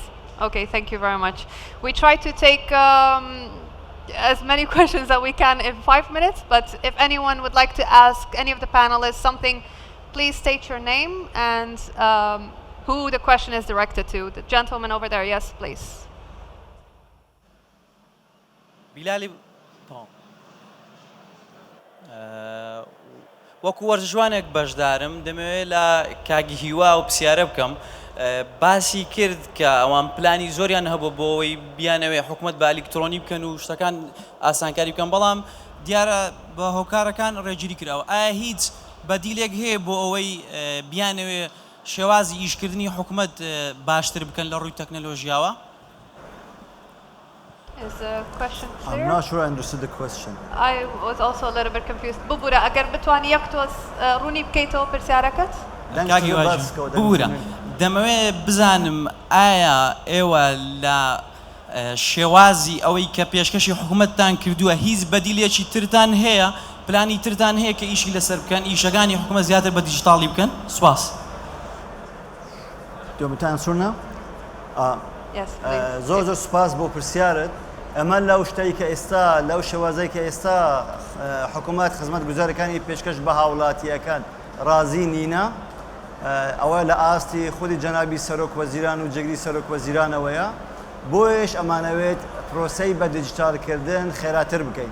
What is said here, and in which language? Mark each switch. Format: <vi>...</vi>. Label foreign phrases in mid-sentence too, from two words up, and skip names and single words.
<en>Okay, thank you very much. We try to take as many questions that we can in 5 minutes, but if anyone would like to ask any of the panelists something, please state your name and who the question is directed to. The gentleman over there, yes, please.</en> <ckb>بیلالی وەکو وەرزشوانێک بەشدارم دەمەوێت لە کاگی هیوا و پرسیارە بکەم باسی کرد کە ئەوان پلانی زۆریان هەبوو بۆ ئەوەی بیانەوێ حکوومەت بە ئەلکترۆنی بکەن و شتەکان ئاسانکاری بکەن بەڵام دیارە بە هۆکارەکان ڕێگیری کراوە ئایا هیچ بەدیلێک هەیە بۆ ئەوەی بیانەوێ شێوازی ئیشکردنی حکوومەت باشتر بکەن لە ڕووی تەکنەلۆژیاوە؟</ckb> <en>Is the question clear? I'm not sure I understood the question. I was also a little bit confused.</en> <ckb>ببورە ئەگەر بتوانی یەک تۆز ڕوونی بکەیتەوە پرسیارەکەت؟ کاکی واژن بورە دەمەوێت بزانم ئایا ئێوە لە شێوازی ئەوەی کە پێشکەشی حکوومەتتان کردووە هیچ بەدیلێکی ترتان هەیە پلانی ترتان هەیە کە ئیشی لەسەر بکەن ئیشەکانی حکوومەت زیاتر بە دیجیتاڵی بکەن؟ سوپاس.</ckb> <en>Do you want me to answer now? Yes, please.</en> <ckb>زۆر سوپاس بۆ پرسیارت. ئەمە لەو شتەی کە ئێستا لەو شێوازەی کە ئێستا حکوومەت خزمەتگوزارەکانی پێشکەش بە هاوڵاتیەکان رازی نینە ئەوە لە ئاستی خودی جەنابی سەرۆک وەزیران و جگری سەرۆک وەزیرانەوەیە بۆیش ئەمانەوێت پرۆسەی بە دیجیتالکردن خێراتر بکەین.</ckb>